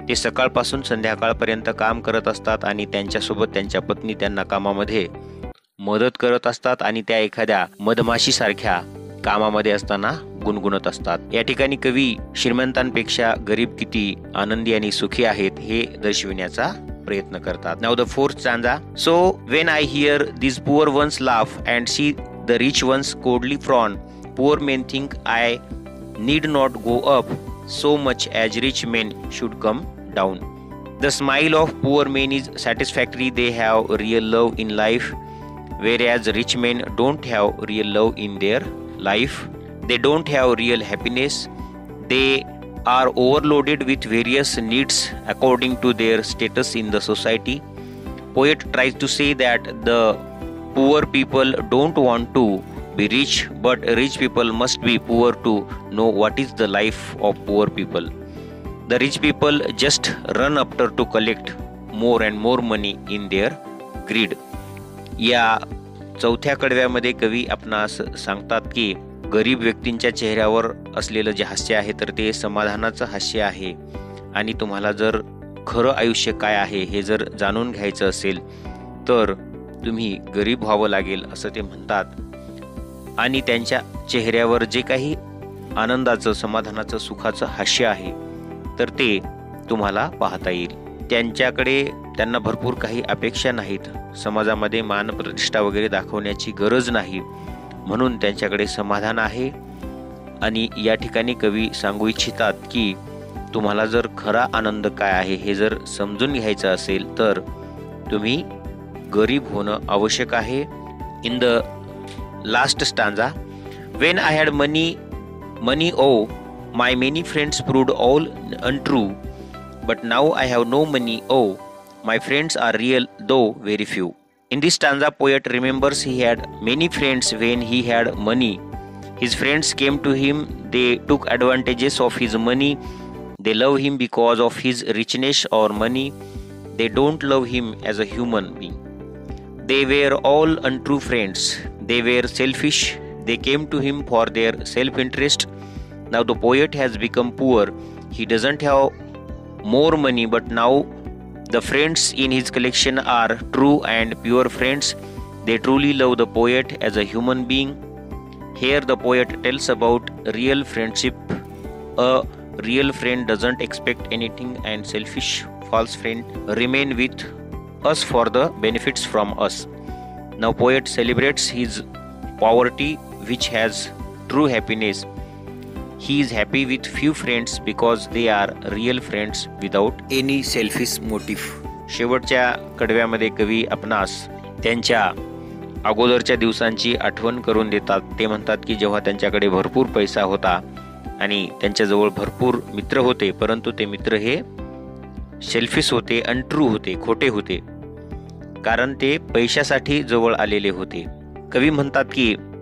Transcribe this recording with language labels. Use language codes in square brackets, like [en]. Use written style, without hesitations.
[mr] ते सकाळपासून संध्याकाळपर्यंत काम करत असतात आणि त्यांच्यासोबत त्यांच्या पत्नी त्यांना कामामध्ये मदत करत असतात आणि त्या एखाद्या मधमाशीसारख्या कामामध्ये असताना गुणगुणत असतात. या ठिकाणी कवी श्रीमंतांपेक्षा गरीब किती आनंदी आणि सुखी आहेत हे दर्शविण्याचा प्रयत्न करतात. [en] Now the fourth stanza. So when I hear these poor ones laugh and see the rich ones coldly frown, poor men think I need not go up so much as rich men should come down. The smile of poor men is satisfactory. They have real love in life, whereas rich men don't have real love in their life. They don't have real happiness. They are overloaded with various needs according to their status in the society. Poet tries to say that the poor people don't want to be rich, but rich people must be poor to know what is the life of poor people. The rich people just run after to collect more and more money in their greed. [mr] या चौथ्या कडव्यामध्ये कवी आपणास सांगतात की गरीब व्यक्तींच्या चेहऱ्यावर असलेलं जे हास्य आहे तर ते समाधानाचं हास्य आहे आणि तुम्हाला जर खरं आयुष्य काय आहे हे जर जाणून घ्यायचं असेल तर तुम्ही गरीब व्हावं लागेल असं ते म्हणतात. आणि त्यांच्या चेहऱ्यावर जे काही आनंदाचं समाधानाचं सुखाचं हास्य आहे तर ते तुम्हाला पाहता येईल. त्यांना भरपूर काही अपेक्षा नाहीत. समाजामध्ये मान प्रतिष्ठा वगैरे दाखवण्याची गरज नाही म्हणून त्यांच्याकडे समाधान आहे. आणि या ठिकाणी कवी सांगू इच्छितात की तुम्हाला जर खरा आनंद काय आहे हे जर समजून घ्यायचं असेल तर तुम्ही गरीब होणं आवश्यक आहे. [en] In the last stanza. When I had money o my many friends proved all untrue, but now I have no money o my friends are real though very few. In this stanza, poet remembers he had many friends when he had money. His friends came to him, they took advantages of his money. They love him because of his richness or money. They don't love him as a human being. They were all untrue friends. They were selfish. They came to him for their self-interest. Now the poet has become poor. He doesn't have more money, but now the friends in his collection are true and pure friends. They truly love the poet as a human being. Here the poet tells about real friendship. A real friend doesn't expect anything and selfish false friend remain with us for the benefits from us. Now poet celebrates his poverty which has true happiness. He is happy with few friends because they are real friends without any selfish motive. [mr] शेवटच्या कडव्यामध्ये कवी आपणास त्यांच्या अगोदरच्या दिवसांची आठवण करून देतात. ते म्हणतात की जेव्हा त्यांच्याकडे भरपूर पैसा होता आणि त्यांच्याजवळ भरपूर मित्र होते परंतु ते मित्र हे सेल्फिश होते, अनट्रू होते, खोटे होते कारण ते पैशासाठी जवळ आलेले होते. कवी म्हणतात की